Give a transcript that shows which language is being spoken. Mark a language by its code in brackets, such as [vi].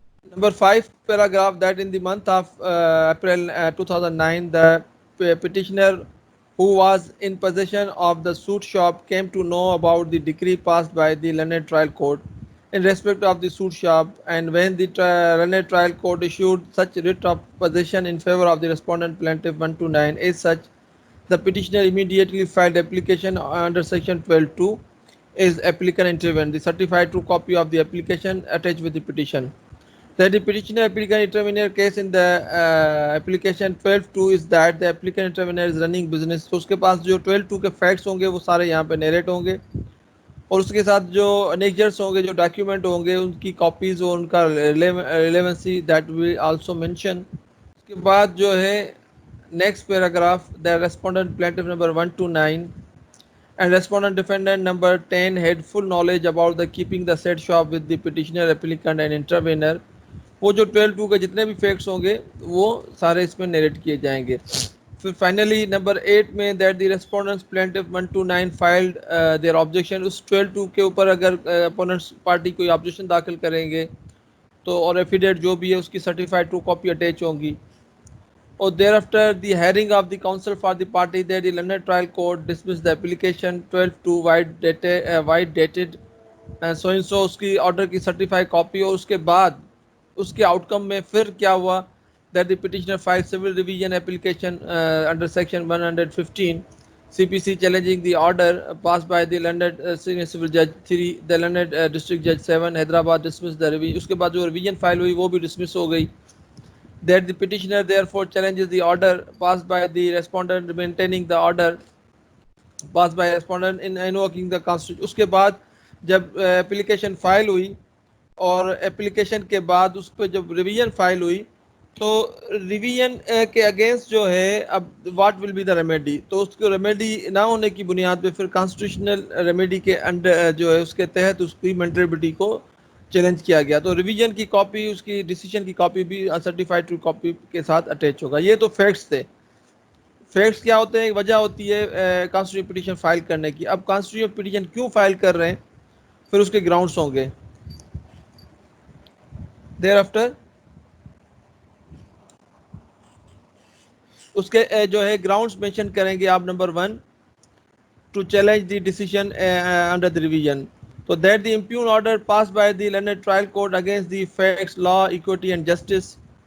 [en] Number 5 paragraph that in the month of April 2009 the petitioner who was in possession of the suit shop came to know about the decree passed by the London Trial Court in respect of the suit shop, and when the London Trial Court issued such writ of possession in favor of the respondent plaintiff 129 as such, the petitioner immediately filed application under section 12(2) is applicant intervened. The certified true copy of the application attached with the petition. That the petitioner applicant intervener case in the application 12(2) is that the applicant intervener is running business. [ur] تو اس کے پاس جو 12(2) کے facts ہوں گے وہ سارے یہاں پہ نیریٹ ہوں گے اور اس کے ساتھ جو انیکجرس ہوں گے جو ڈاکیومنٹ ہوں گے ان کی کاپیز اور ان کا relevancy [en] That we also mention. [ur] اس کے بعد جو ہے [en] Next paragraph the respondent plaintiff number 129 and respondent defendant number 10 had full knowledge about the keeping the said shop with the petitioner applicant and intervener. [ur] وہ جو 12(2) کے جتنے بھی فیکٹس ہوں گے وہ سارے اس میں نیریٹ کیے جائیں گے. پھر فائنلی نمبر 8 میں [en] That the respondents plaintiff 129 filed their objection. [ur] اس 12(2) کے اوپر اگر اپوننٹس پارٹی کوئی آبجیکشن داخل کریں گے تو اور ایفیڈیٹ جو بھی ہے اس کی سرٹیفائڈ ٹرو کاپی اٹیچ ہوں گی. اور [en] thereafter the hearing of the counsel for the party that the London Trial Court dismissed the application 12(2) wide dated so and so [ur] اس کی آرڈر کی سرٹیفائی کاپی. اور اس کے بعد اس کے آؤٹ کم میں پھر کیا ہوا [en] that the petitioner filed civil revision application under section 115 CPC challenging the order passed by the London Senior Civil Judge 3 the London District Judge 7 Hyderabad dismissed the revision. [ur] اس کے بعد جو ریویژن فائل ہوئی وہ بھی ڈسمس ہو گئی. [en] That the petitioner therefore challenges the order passed by the respondent maintaining the order passed by respondent in invoking the constitution. [ur] اس کے بعد جب اپلیکیشن فائل ہوئی اور اپلیکیشن کے بعد اس پہ جب ریویژن فائل ہوئی تو ریویژن کے اگینسٹ جو ہے اب [en] What will be the remedy. [ur] تو اس کو ریمیڈی نہ ہونے کی بنیاد پہ پھر کانسٹیٹیوشنل ریمیڈی کے انڈر جو ہے اس کے تحت اس کی مینٹریبلٹی کو چیلنج کیا گیا. تو ریویژن کی کاپی اس کی ڈیسیژن کی کاپی بھی سرٹیفائڈ ٹرو کاپی کے ساتھ اٹیچ ہوگا. یہ تو فیکٹس تھے. فیکٹس کیا ہوتے ہیں؟ وجہ ہوتی ہے کانسٹیٹیوشن پٹیشن فائل کرنے کی. اب کانسٹیٹیوشن پٹیشن کیوں فائل کر رہے ہیں پھر اس کے گراؤنڈس ہوں گے. دیر آفٹر اس کے جو ہے گراؤنڈس مینشن کریں گے آپ. [en] Number 1 to challenge the decision under the revision. So that the impugn order passed by the London Trial Court against the facts, law, equity and justice.